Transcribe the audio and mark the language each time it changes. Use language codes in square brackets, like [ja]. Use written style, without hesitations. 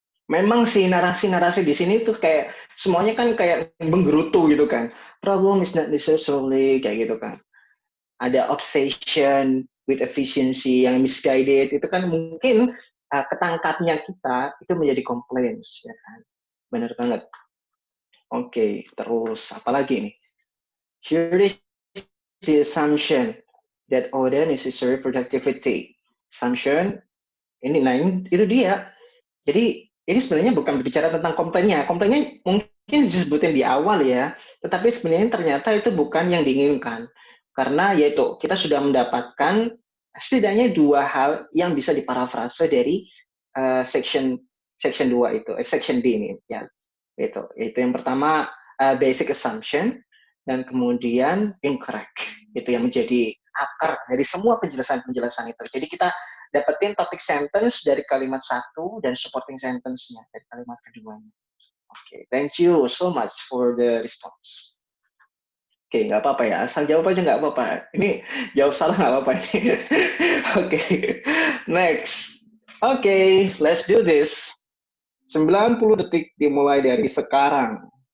[id] Memang sih narasi-narasi di sini tuh kayak semuanya kan kayak menggerutu gitu kan. [en] Problem is not necessarily [id] kayak gitu kan. Ada [en] obsession with efficiency [id] yang misguided, itu kan mungkin ketangkapnya kita itu menjadi complaints ya kan. Benar banget. Oke, terus apa lagi nih? [en] Here is the assumption that order necessary productivity. [id] Assumption ini, nah ini, itu dia. Jadi ini sebenarnya bukan berbicara tentang komplainnya. Komplainnya mungkin disebutin di awal ya, tetapi sebenarnya ternyata itu bukan yang diinginkan. Karena yaitu kita sudah mendapatkan setidaknya dua hal yang bisa diparafrase dari section section 2 itu, section D ini ya. Itu yang pertama basic assumption dan kemudian incorrect. Itu yang menjadi akar dari semua penjelasan-penjelasan itu. Jadi kita dapetin topic sentence dari kalimat satu dan supporting sentence-nya dari kalimat keduanya. [en] Oke, thank you so much for the response. [id] Oke, nggak apa-apa ya, asal jawab aja nggak apa-apa. Ini jawab salah nggak apa-apa ini. Oke, next. Oke, [en] let's do this. [id] 90 detik dimulai dari sekarang.